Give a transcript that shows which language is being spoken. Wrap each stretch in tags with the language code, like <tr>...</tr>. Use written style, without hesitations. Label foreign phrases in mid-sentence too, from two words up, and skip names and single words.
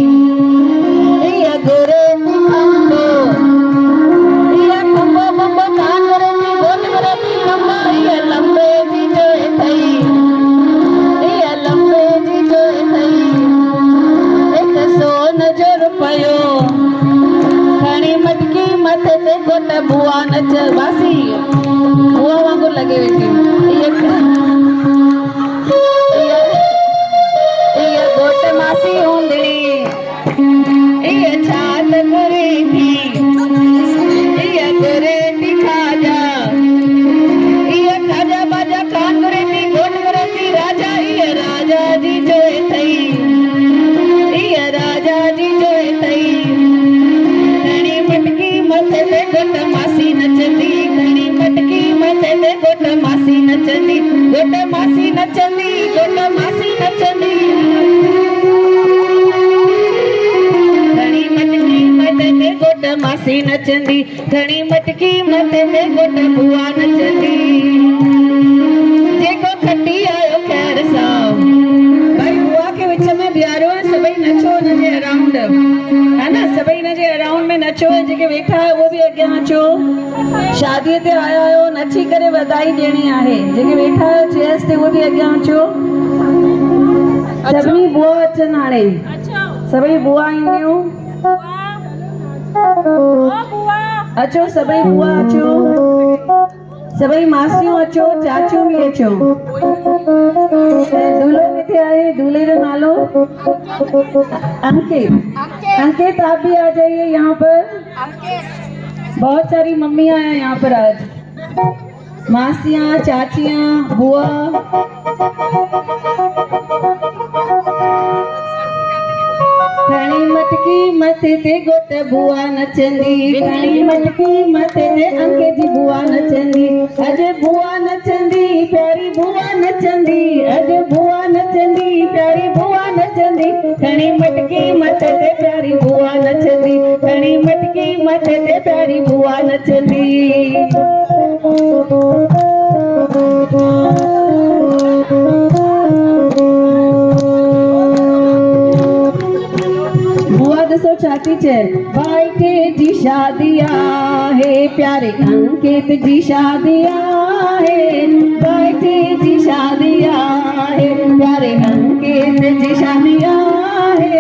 <sd>इहा घुरे थी खंबो, इहा खंबो बंबो कान घुरे थी, घोट घुरे थी खंबो, इहा लंबे जी जोइ अथई, इहा लंबे जी जोइ अथई, हिकु सोन जो रुपयो, घणी मटकी मथे ते घोट बुआ नच वासी, बुआ वांगुरु लॻे वेठी, इहा घोट मासी हूंदड़ी, इहा छा त घुरे थी, इहा घुरे थी खाजा, इहा खाजा बाजा कान घुरे थी, घोट घुरे थी राजा, इहा राजा जी जोइ अथई, इहा राजा जी जोइ अथई, घणी मटकी मथे ते घोट मासी नचंदी, घणी मटकी मथे ते घोट मासी नचंदी, घोट मासी नचंदी, घोट मासी नचंदी, घणी मटकी मथे ते घोट मासी नचंदी, घणी मटकी मथे ते घोट बुआ नचंदी। जेको खटी आयो ख़ैर सां, भाई बुआ के विच में बीहारियो ऐं सभई नचो हुनजे अराउंड, है न, सभई हिनजे अराउंड में नचो, ऐं जेके वेठा आहियो उहो बि अॻियां अचो, शादीअ ते आया आहियो नची करे वाधाई ॾियणी आहे, जेके वेठा आहियो चेयर्स ते उहो बि अॻियां अचो, सभिनी बुआ अचनि हाणे, सभई बुआ ईंदियूं, अचो सभई बुआ अचो, सभई मासियूं अचो, चाचियूं भी अचो। दूल्हो किथे आहे?</sd> <hi>दूल्हे का</hi> <sd>नालो अंकित।</sd> <hi>अंकित आप भी आ जाइए यहाँ पर। बहुत सारी मम्मियाँ हैं यहाँ पर आज, मासियाँ, चाचियाँ, बुआ।</hi> <sd>मटकी मथे ते गोट बुआ नचंदी, घणी मटकी मथे ते अंके जी बुआ नचंदी। अॼु बुआ नचंदी प्यारी बुआ नचंदी, अॼु बुआ नचंदी प्यारी बुआ नचंदी। घणी मटकी मथे ते प्यारी बुआ नचंदी, घणी मटकी मथे ते प्यारी बुआ नचंदी। बुआ दसो छाती चे बाइटे जी शादिया है, प्यारे अंकित जी शादिया है, बाइटे जी शादिया है, प्यारे अंकित जी शादिया है।</sd>